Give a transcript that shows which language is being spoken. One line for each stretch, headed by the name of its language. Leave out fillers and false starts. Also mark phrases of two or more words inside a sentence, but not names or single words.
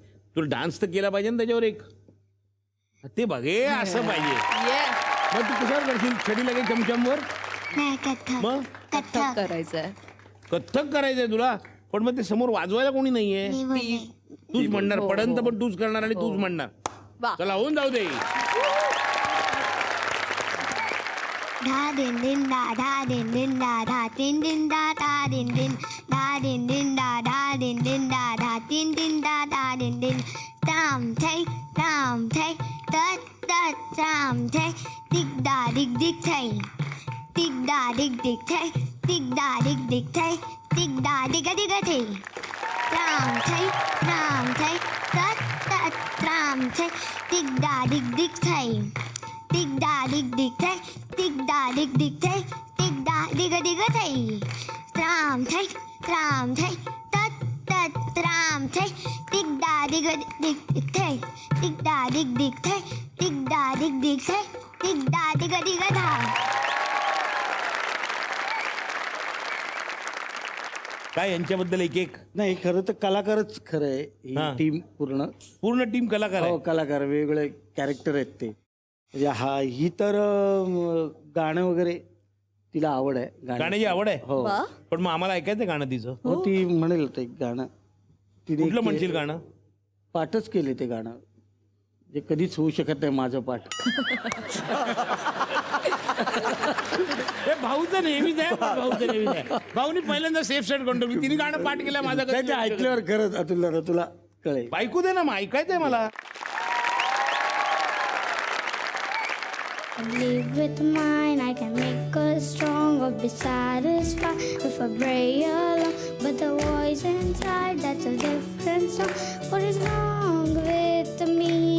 Marathi: तुला डान्स तर केला पाहिजे ना त्याच्यावर एक ते बघे असं पाहिजे. मग तू कशावर करशील छडी लागे चमचमवर मग कथ्थक करायचंय कथ्थक करायचंय तुला पण मग ते समोर वाजवायला कोणी नाहीये तूच म्हणणार पडंत पण तूच करणार आणि तूच म्हणणार. चला होऊन जाऊ दे. धा दिन दिन धा दिन दिन धा तीन दिन धा दिन दिन धा दिन दिन धा दिन दिन धा तीन दिन धा दिन दिन tam tay tat tam tay dig da dig dig tay dig da dig dig tay dig da dig dig tay dig da dig dig tay tam tay tat tam tay dig da dig dig tay dig da dig dig tay dig da dig dig tay dig da dig dig tay tam tay tat tram tay dig da dig dig tay dig da dig dig tay dig da dig dig tay dig da dig dig da. काय यांच्याबद्दल एक नाही खरं तर कलाकारच खरं आहे ही हा. टीम पूर्ण टीम कलाकार आहे. हो कलाकार वेगवेगळे कॅरेक्टर आहेत ते. म्हणजे ही तर गाणं वगैरे तिला आवड आहे गाण्याची आवड आहे हो पण मग आम्हाला ऐकायचं गाणं तिचं हो ती म्हणेल ते गाणं तिने कुठलं म्हणशील गाणं पाठच केले ते गाणं जे कधीच होऊ शकत नाही माझं पाठ. हे भाऊचं नेहमीच आहे भाऊनी पहिल्यांदा
English: safe side control
Marathi: तिने गाणं पाठ केलं माझं नाही, ते ऐकल्यावर खरंच अतुल तुला कळेल. ऐकू दे ना मग ऐकायचंय मला.
English: Live with mine, I can make us strong or be satisfied if I pray along. But the voice in inside, that's a different song. What is wrong with me?